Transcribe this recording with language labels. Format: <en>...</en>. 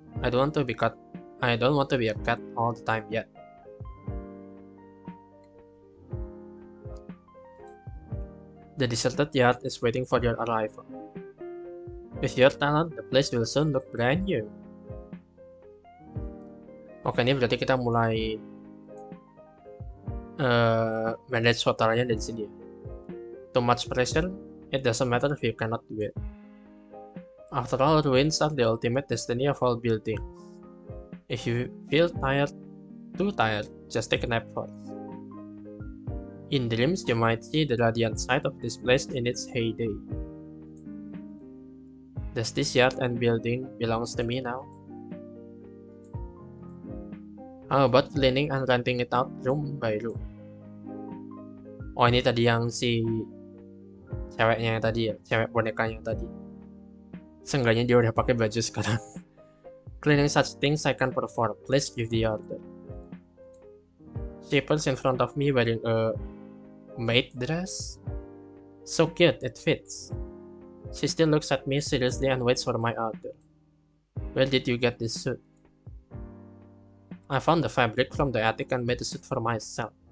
<en>I don't want to be a cat all the time yet. The deserted yacht is waiting for your arrival. With your talent, the place will soon look brand new.</en> <id>Oke, ini berarti kita mulai manage hotelnya dari sini ya.</id> <en>Too much pressure, it doesn't matter if you cannot do it. After all, ruins are the ultimate destiny of all buildings. If you feel too tired, just take a nap first. In dreams, you might see the radiant side of this place in its heyday. Does this yacht and building belongs to me now? How about cleaning and renting it out room by room?</en> <id>Oh, ini tadi yang si ceweknya yang tadi ya, cewek bonekanya yang tadi. Seenggaknya dia udah pakai baju sekarang.</id> <en>Cleaning such things I can perform. Please give the order. She pulls in front of me wearing a maid dress. So cute, it fits. She still looks at me seriously and waits for my order. Where did you get this suit? I found the fabric from the attic and made a suit for myself.</en>